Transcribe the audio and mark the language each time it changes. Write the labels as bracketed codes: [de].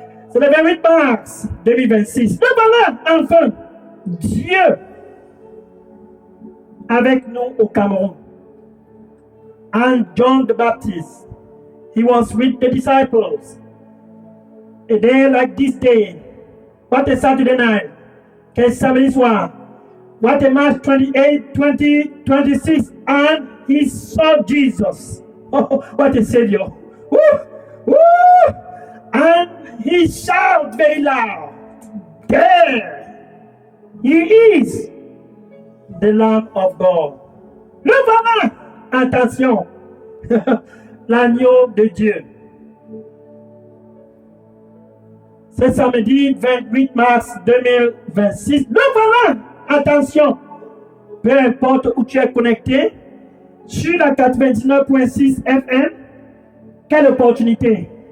[fr] C'est le 28 mars 2026. Le voilà, enfin, Dieu avec nous au Cameroun. [en] And John the Baptist, he was with the disciples. A day like this day, what a Saturday night, [fr] quel samedi soir, [en] what a March 28, 2026, and he saw Jesus. Oh, what a Savior. Woo! Woo! And he shouted very loud, there he is, the Lamb of God. [fr] Le voilà, attention, l'agneau de Dieu. C'est samedi 28 mars 2026. Le voilà, attention, peu importe où tu es connecté, sur la 99.6 FM, quelle opportunité!